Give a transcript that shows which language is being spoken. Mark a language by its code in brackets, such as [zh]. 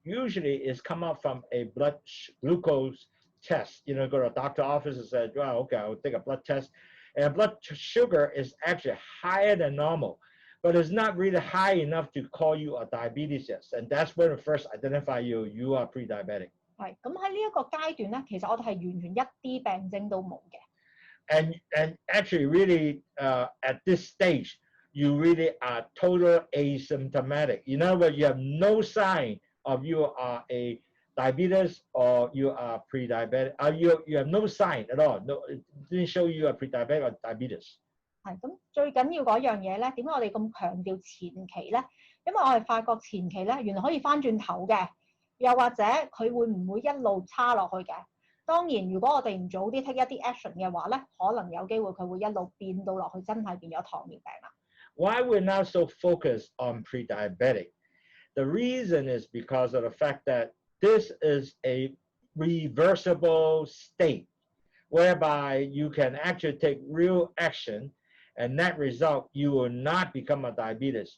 [en] Usually it's come up from a blood glucose test. You know, go to a doctor's office and say, well, okay, I'll take a blood test. And blood sugar is actually higher than normal, but it's not really high enough to call you a diabetes yet. And that's when we first identify you are pre-diabetic. [yue] 係，咁喺呢一個階段咧，其實我哋係完全一啲病徵都冇嘅。 [en] And actually really at this stage, you really are total asymptomatic. In other words, you have no sign of you are a diabetes or you are pre-diabetic. You have no sign at all. No, it didn't show you are pre-diabetic or diabetes. [yue] 係咁，最緊要嗰樣嘢咧，點解我哋咁強調前期咧？因為我哋發覺前期咧，原來可以翻轉頭嘅，又或者佢會唔會一路差落去嘅？當然，如果我哋唔早啲 [en] take [yue] 一啲 [en] action [yue] 嘅話咧，可能有機會佢會一路變到落去，真係變咗糖尿病啦。 [en] Why we're now so focused on pre-diabetic? The reason is because of the fact that this is a reversible state whereby you can actually take real action, and that result, you will not become a diabetes.